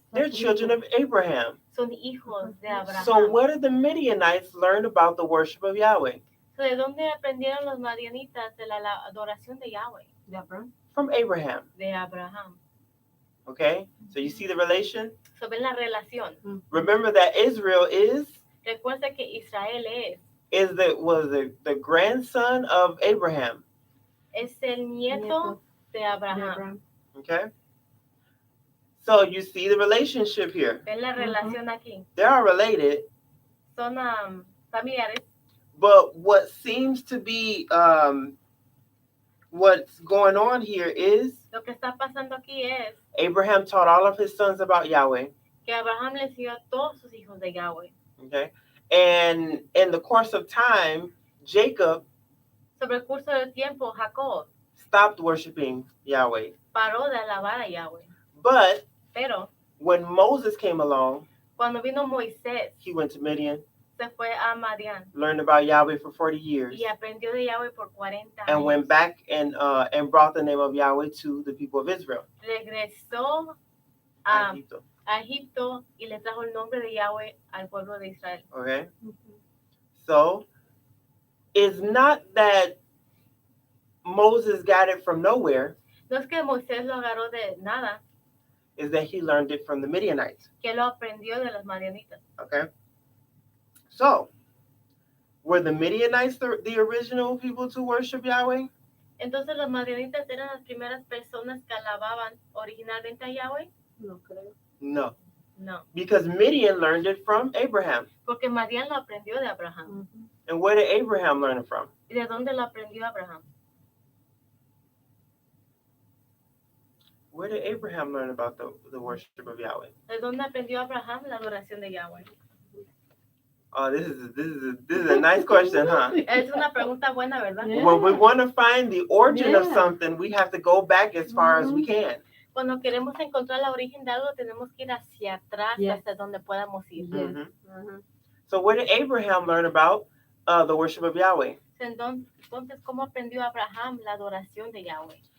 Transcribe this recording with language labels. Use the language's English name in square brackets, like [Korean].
[English] They're children of Abraham. [Spanish] Son hijos de Abraham. [English] So what did the Midianites learn about the worship of Yahweh? [Spanish] So, ¿de dónde aprendieron los madianitas de la adoración de Yahweh? De Abraham. [English] From Abraham. [Spanish] De Abraham. [English] Okay? So you see the relation? [Spanish] So, ven la relación. [English] Remember that Israel [Spanish] Recuerda que Israel [English] was the grandson of Abraham. [Spanish] es el nieto de Abraham. [English] Okay? So you see the relationship here. [Spanish] Ven la relación aquí. [English] They are related. [Spanish] Son familiares. [English] But what seems to be what's going on here is [Spanish] Lo que está pasando aquí es [English] Abraham taught all of his sons about Yahweh. [Spanish] que Abraham le enseñó a todos sus hijos de Yahweh. [English] Okay? And in the course of time, Jacob [Spanish] Sobre el curso del tiempo, Jacob [English] stopped worshiping Yahweh. [Spanish] paró de alabar a Yahweh. [English] But [Spanish] Pero [English] when Moses came along, [Spanish] cuando vino Moisés, [English] he went to Midian, [Spanish] se fue a Madián [English] learned about Yahweh for 40 years, [Spanish] y aprendió de Yahweh por 40 años. [English] and went back and brought the name of Yahweh to the people of Israel. [Spanish] Regresó a Egipto y le trajo el nombre de Yahweh al pueblo de Israel. [English] Okay? So, it's not that Moses got it from nowhere, [Spanish] No es que Moisés lo agarró de nada, [English] is that he learned it from the Midianites. [Spanish] que lo aprendió de los madianitas. [English] Okay? So, were the Midianites the original people to worship Yahweh? [Spanish] Entonces los madianitas eran las primeras personas que alababan originalmente a Yahweh. No creo. No. No. [English] Because Midian learned it from Abraham. [Spanish] Porque Madián lo aprendió de Abraham. [English] And where did Abraham learn it from? [Spanish] ¿Y de dónde lo aprendió Abraham? [English] Where did Abraham learn about the worship of Yahweh? [Spanish] ¿De dónde aprendió Abraham la adoración de Yahweh? [English] Oh, this is a nice question, huh? [Spanish] Es una pregunta buena, ¿verdad? [English] Yeah. When we want to find the origin of something, we have to go back as far as we can. [Spanish] Cuando queremos encontrar la origen de algo, tenemos que ir hacia atrás hasta donde podamos ir. [English] So where did Abraham learn about the worship of Yahweh? [Spanish] Entonces, ¿cómo aprendió Abraham la adoración de Yahweh?